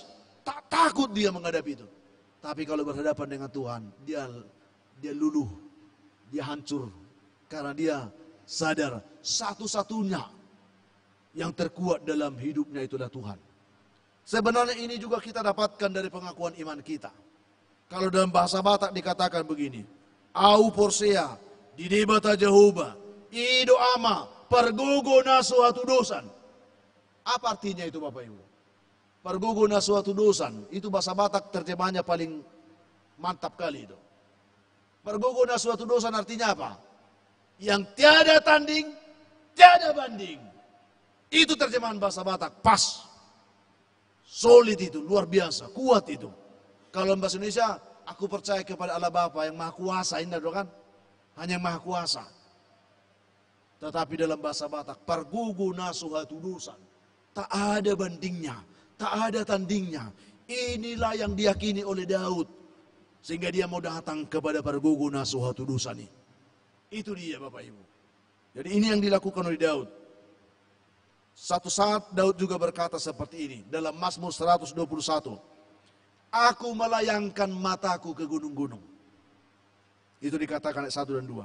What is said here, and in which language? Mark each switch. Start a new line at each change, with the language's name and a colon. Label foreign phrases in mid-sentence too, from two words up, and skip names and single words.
Indonesian: Tak takut dia menghadapi itu. Tapi kalau berhadapan dengan Tuhan, dia luluh, dia hancur. Karena dia sadar satu-satunya yang terkuat dalam hidupnya itulah Tuhan. Sebenarnya ini juga kita dapatkan dari pengakuan iman kita. Kalau dalam bahasa Batak dikatakan begini,
Batak Toba: Au porsea, di debata Jehovah, ido ama, pergogo na suatu dosan.
Indonesian: Apa artinya itu Bapak Ibu?
Batak Toba: Pergogo na suatu dosan,
Indonesian: itu bahasa Batak terjemahannya paling mantap kali itu.
Batak Toba: Pergogo na suatu dosan
Indonesian: artinya apa? Yang tiada tanding, tiada banding. Itu terjemahan bahasa Batak, pas. Solid itu, luar biasa, kuat itu. Kalau bahasa Indonesia, aku percaya kepada Allah Bapa yang Maha Kuasa, indah kan? Hanya yang Maha Kuasa. Tetapi dalam bahasa Batak,
Batak Toba: pergogo na suatu dosan.
Indonesian: Tak ada bandingnya, tak ada tandingnya. Inilah yang diyakini oleh Daud. Sehingga dia mau datang kepada
Batak Toba: pergogo na suatu dosan
Indonesian: ini. Itu dia Bapak Ibu. Jadi ini yang dilakukan oleh Daud. Satu saat Daud juga berkata seperti ini. Dalam Mazmur 121. Aku melayangkan mataku ke gunung-gunung. Itu dikatakan ayat 1 dan 2.